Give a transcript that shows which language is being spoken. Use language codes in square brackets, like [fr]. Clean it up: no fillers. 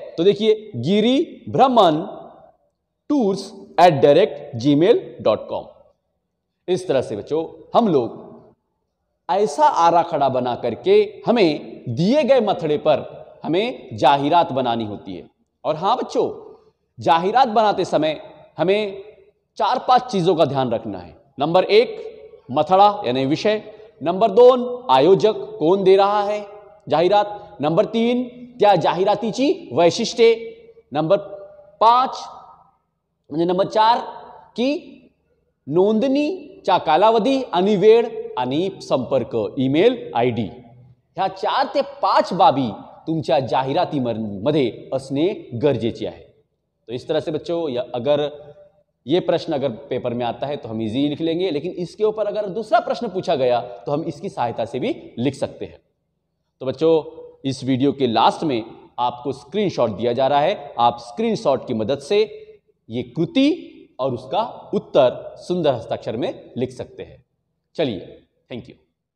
[hi] तो देखिए गिरी भ्रमण टूर्स @gmail.com, इस तरह से बच्चों हम लोग ऐसा आराखड़ा बना करके हमें दिए गए मथड़े पर हमें जाहिरात बनानी होती है। और हां बच्चों, जाहिरात बनाते समय हमें 4-5 चीजों का ध्यान रखना है। नंबर 1 मथड़ा यानी विषय, नंबर 2 आयोजक कौन दे रहा है जाहिरात, नंबर 3 [mr] त्या जाहिरातीची वैशिष्ट्ये, नंबर 5 म्हणजे नंबर 4 की नोंदणीचा कालावधी आणि वेळ, आणि संपर्क ईमेल ID ह्या 4 ते 5 बाबी तुमच्या जाहिरातीमध्ये असणे गरजेचे आहे। [hi] तो इस तरह से बच्चों अगर ये प्रश्न अगर पेपर में आता है तो हम इजी लिख लेंगे, लेकिन इसके ऊपर अगर दूसरा प्रश्न पूछा गया तो हम इसकी सहायता से भी लिख सकते हैं। तो बच्चों इस वीडियो के लास्ट में आपको स्क्रीनशॉट दिया जा रहा है, आप स्क्रीनशॉट की मदद से ये कृति और उसका उत्तर सुंदर हस्ताक्षर में लिख सकते हैं। चलिए, थैंक यू।